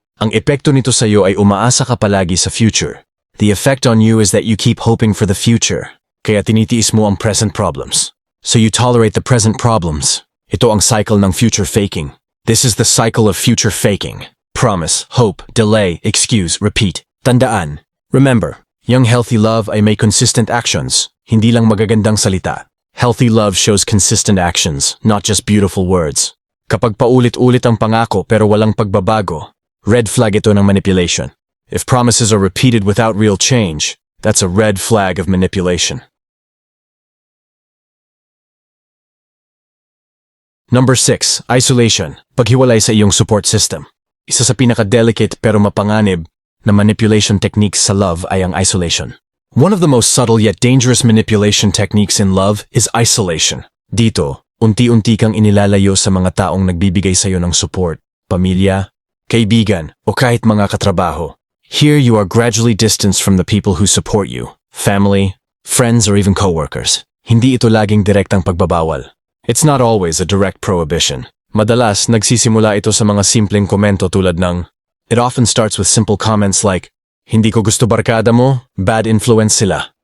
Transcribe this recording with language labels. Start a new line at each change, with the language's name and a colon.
Filipino: Ang epekto nito sa iyo ay umaasa ka palagi sa future.
English: The effect on you is that you keep hoping for the future.
Filipino: Kaya tinitiis mo ang present problems.
English: So you tolerate the present problems.
Filipino: Ito ang cycle ng future faking.
English: This is the cycle of future faking. Promise, hope, delay, excuse, repeat.
Filipino: Tandaan. Remember, young healthy love ay may consistent actions, hindi lang magagandang salita.
English: Healthy love shows consistent actions, not just beautiful words.
Filipino: Kapag paulit-ulit ang pangako pero walang pagbabago, red flag ito ng manipulation.
English: If promises are repeated without real change, that's a red flag of manipulation. Number 6. Isolation.
Filipino: Paghiwalay sa iyong support system. Isa sa pinaka-delicate pero mapanganib na manipulation techniques sa love ay ang isolation.
English: One of the most subtle yet dangerous manipulation techniques in love is isolation.
Filipino: Dito, unti-unti kang inilalayo sa mga taong nagbibigay sa iyo ng support, pamilya, kaibigan, o kahit mga katrabaho.
English: Here you are gradually distanced from the people who support you, family, friends, or even coworkers.
Filipino: Hindi ito laging direktang pagbabawal.
English: It's not always a direct prohibition.
Filipino: Madalas, nagsisimula ito sa mga simpleng komento tulad ng,
English: it often starts with simple comments like,
Filipino: hindi ko gusto barkada mo, bad influence sila.